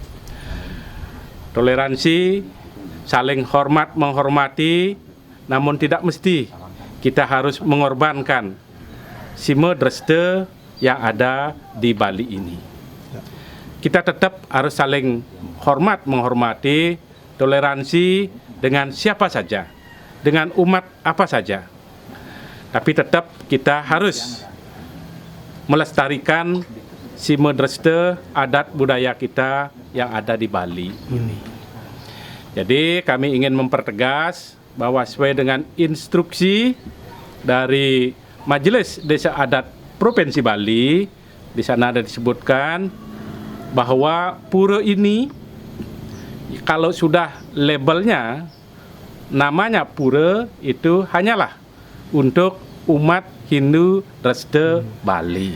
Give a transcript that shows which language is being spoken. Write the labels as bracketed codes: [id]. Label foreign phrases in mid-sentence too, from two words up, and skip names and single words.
[id] Toleransi, saling hormat menghormati, namun tidak mesti kita harus mengorbankan [ban] sime dreste [id] yang ada di Bali ini. Kita tetap harus saling hormat menghormati, toleransi dengan siapa saja, dengan umat apa saja. Tapi tetap kita harus melestarikan [ban] sime dreste [id] adat budaya kita yang ada di Bali ini. Jadi kami ingin mempertegas bahwa sesuai dengan instruksi dari Majelis Desa Adat Provinsi Bali, di sana ada disebutkan bahwa pura ini kalau sudah labelnya namanya pura itu hanyalah untuk umat Hindu Dreste Bali.